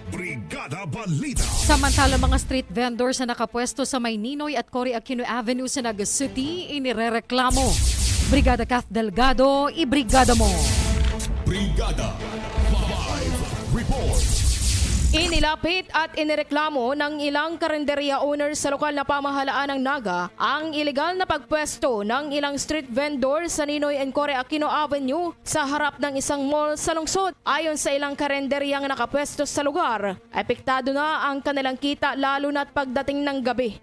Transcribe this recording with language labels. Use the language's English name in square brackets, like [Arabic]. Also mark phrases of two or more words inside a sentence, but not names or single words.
[Filipino] Brigada Balita. Samantala, mga [English] street vendors [Filipino] na nakapwesto sa May Ninoy at Cory Aquino Avenue sa Naga City, inirereklamo. Brigada Kath Delgado, ibrigada mo. Brigada Live Report. Inilapit at inireklamo ng ilang karinderya owners sa lokal na pamahalaan ng Naga ang ilegal na pagpwesto ng ilang [English] street vendor [Filipino] sa Ninoy and Cory Aquino Avenue sa harap ng isang mall sa lungsod. Ayon sa ilang karinderyang nakapwesto sa lugar, apektado na ang kanilang kita lalo na't pagdating ng gabi.